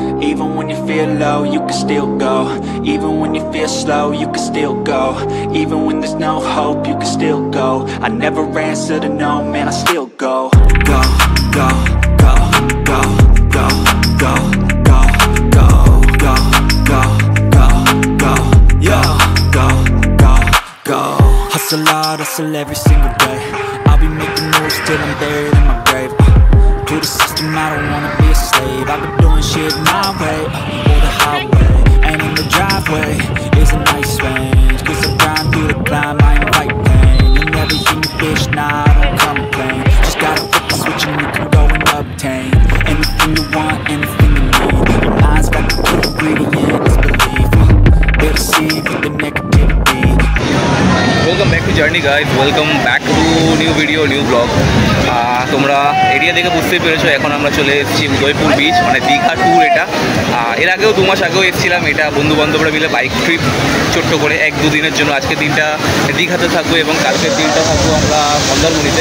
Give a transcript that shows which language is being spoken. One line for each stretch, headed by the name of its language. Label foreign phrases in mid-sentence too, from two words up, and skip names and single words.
English: Even when you feel low, you can still go. Even when you feel slow, you can still go. Even when there's no hope, you can still go. I never answer to no, man, I still go. Go, go, go, go, go, go, go, go, go, go, go, go, yo, go, go, go. Hustle hard, hustle every single day. I'll be making moves till I'm buried in my grave. To the system, I don't wanna be a slave. I've been doing shit my way, or the highway. And in the driveway is a nice range. Cause I grind through the climb, I invite pain. And everything you bitch, nah, I don't complain. Just gotta flip the switch and you can go and obtain anything you want, anything you need. Your mind's got the key ingredient, is belief. They'll deceive with the negativity. Welcome back to journey guys, welcome back to new video, new blog.
Bangla: তোমরা এরিয়া দেখে বুঝতেই পেরেছো, এখন আমরা চলে এসেছি উদয়পুর বিচ, মানে দীঘা ট্যুর এটা। এর আগেও 2 মাস আগেও এসেছিলাম, এটা বন্ধুবান্ধবরা মিলে
English: bike trip
Bangla: ছোট্ট করে 1-2 দিনের জন্য। আজকের দিনটা দীঘাতে থাকবো এবং কালকের দিনটা থাকবো আমরা মন্দারমণিতে।